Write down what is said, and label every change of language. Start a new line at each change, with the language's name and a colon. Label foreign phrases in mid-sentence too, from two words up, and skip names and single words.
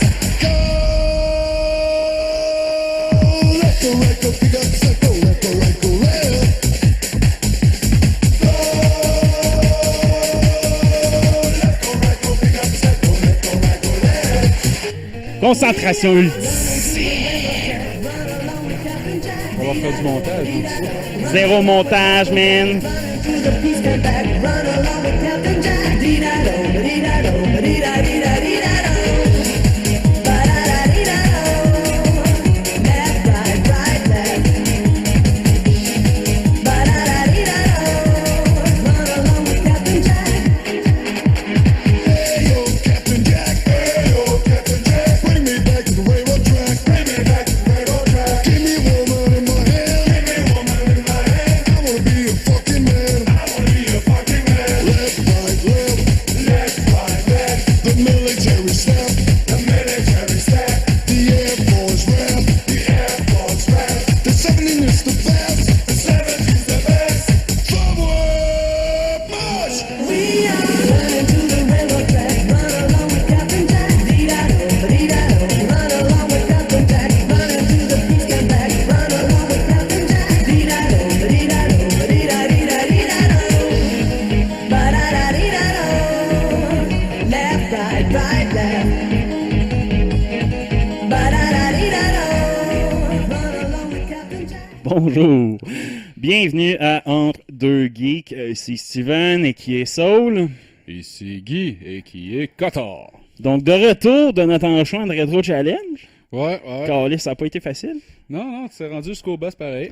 English: Go left, go right, go pick up, step, go left, go right, go left. Go left, go right, go pick up, step, go left, go right, go left.
French: Concentration ultime. On va faire du montage, donc ça. Zéro montage, man.
English: To the pizza back, run along with Captain Jack. Dee-da-do, dee-da-do, dee-da-dee-da-dee-da-do. Ba-da-da-dee-da-do. Left, right, left. Ba-da-da-dee-da-do, run along with Captain Jack. Ayo, Captain Jack, ayo, Captain Jack, bring me back to the railroad track, bring me back to the railroad track. Give me a woman in my hand, give me a woman in my hand. I wanna be a fucking man, I wanna be a fucking man. Left, right, left, the military step, the military step, the Air Force rep, the Air Force rep. The 70 is the best, the 70 is the best. Forward march! We are running to the railroad track, run along with Captain Jack. Dee-da-do, dee-da-do, run along with Captain Jack. Running to the pizza back, run along with Captain Jack. Dee-da-do, dee-da-do, dee-da-dee-da-dee-da-do. Ba-da-da-dee-da-do. Left, right, left. Ba-da-da-dee-da-do. Run along with Captain Jack.
French: Bonjour. Bienvenue à Entre deux geeks. C'est Steven et qui est Saul. Ici Guy, et qui est Cotard. Donc, de retour de notre enchaînement de Retro Challenge. Ouais. Calais, ça n'a pas été facile. Non, tu t'es rendu jusqu'au boss pareil.